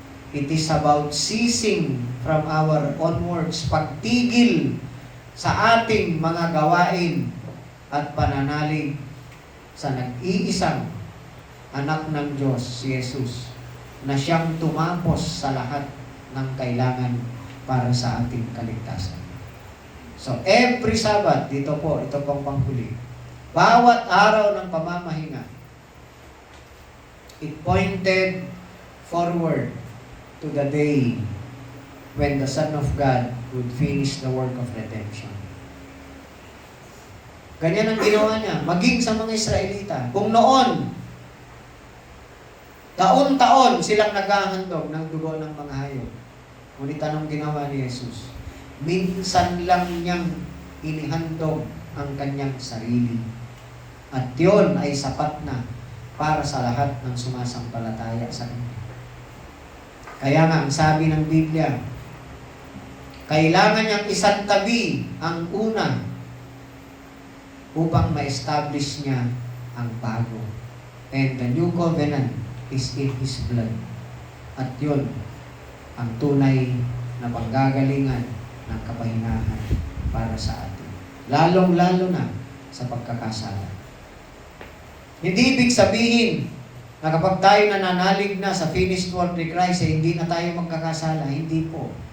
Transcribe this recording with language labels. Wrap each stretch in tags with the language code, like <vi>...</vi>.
<en>It is about ceasing from our own works,</en> <tl>pagtigil sa ating mga gawain at pananalig sa nag-iisang anak ng Diyos, si Jesus, na siyang tumapos sa lahat ng kailangan para sa ating kaligtasan.</tl> <en>So, every Sabbath,</en> <tl>ito pong panghuli, bawat araw ng pamamahinga,</tl> <en>it pointed forward to the day when the Son of God would finish the work of redemption.</en> <tl>Ganyan ang ginawa niya, maging sa mga Israelita. Kung noon, taon-taon silang naghahandog ng dugo ng mga hayop. Ngunit anong ginawa ni Jesus? Minsan lang niyang inihandog ang kanyang sarili. At yun ay sapat na para sa lahat ng sumasampalataya sa Kanya. Kaya nga, ang sabi ng Biblia, kailangan niyang isantabi ang una upang ma-establish niya ang bago.</tl> <en>And the new covenant is in His blood.</en> <tl>At yun, ang tunay na panggagalingan ng kapahinahan para sa atin. Lalong-lalo na sa pagkakasala. Hindi ibig sabihin na kapag tayo nananalig na sa finished work ni Christ, hindi na tayo magkakasala. Hindi po.</tl>